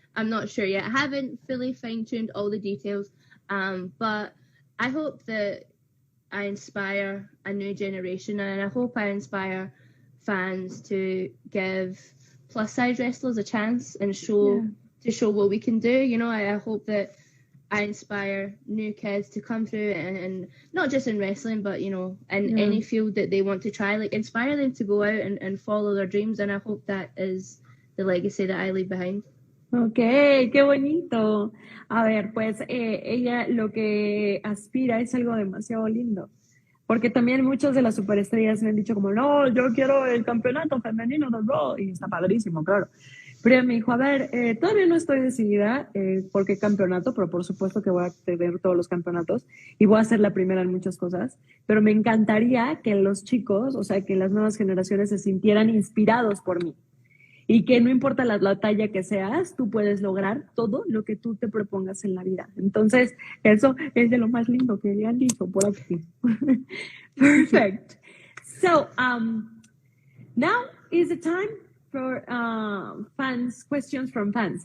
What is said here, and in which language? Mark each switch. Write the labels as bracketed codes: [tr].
[en] I'm not sure yet. I haven't fully fine-tuned all the details, but I hope that I inspire a new generation, and I hope I inspire fans to give plus-size wrestlers a chance and show what we can do. I hope that I inspire new kids to come through and not just in wrestling, but, in any field that they want to try, like inspire them to go out and follow their dreams. And I hope that is the legacy that I leave behind. [es] Ok, qué bonito. A ver, pues ella lo que aspira es algo demasiado lindo. Porque también muchas de las superestrellas me han dicho como, no, yo quiero el campeonato femenino de Raw. Y está padrísimo, claro. Pero ella me dijo, a ver, todavía no estoy decidida por qué campeonato, pero por supuesto que voy a tener todos los campeonatos y voy a ser la primera en muchas cosas. Pero me encantaría que los chicos, o sea, que las nuevas generaciones se sintieran inspirados por mí. Y que no importa la talla que seas, tú puedes lograr todo lo que tú te propongas en la vida. Entonces, eso es de lo más lindo que le han dicho por aquí. [en] Perfect. So, now is the time for questions from fans.